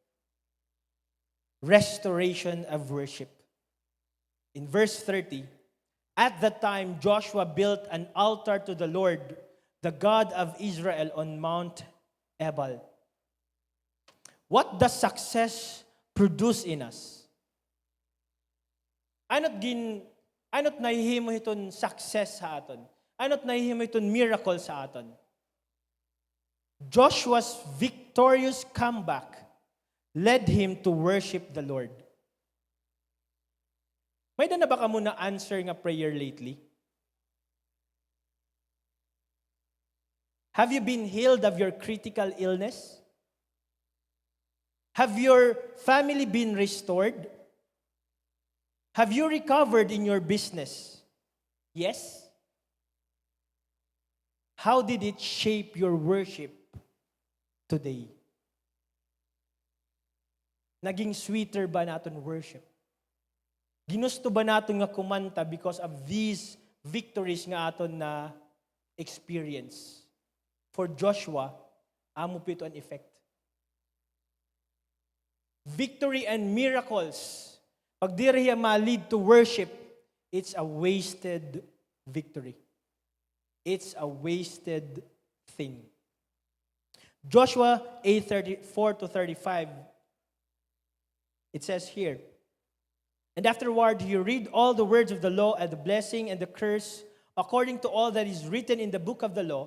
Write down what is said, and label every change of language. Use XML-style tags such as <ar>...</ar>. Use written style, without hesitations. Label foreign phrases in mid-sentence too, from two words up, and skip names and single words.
<en>Restoration of worship. In verse 30, at that time Joshua built an altar to the Lord, the God of Israel, on Mount Ebal. What does success produce in us?</en> <war>Anot nahihimo iton success sa aton? Anot nahihimo iton miracle sa aton?</war> <en>Joshua's victorious comeback led him to worship the Lord.</en> <war>May na ba ka muna answer nga prayer lately?</war> <en>Have you been healed of your critical illness? Have your family been restored? Have you recovered in your business? Yes? How did it shape your worship today?</en> <war>Naging sweeter ba naton worship? Ginusto ba naton nga kumanta</war> <en>because of these victories</en> <war>nga aton na experience?</war> <en>For Joshua,</en> <war>amo pito an effect.</war> <en>Victory and miracles,</en> <war>pag di riya</war> <en>ma-lead to worship, it's a wasted victory. It's a wasted thing. Joshua 8:34-35, it says here, "And afterward you read all the words of the law and the blessing and the curse according to all that is written in the book of the law.</en>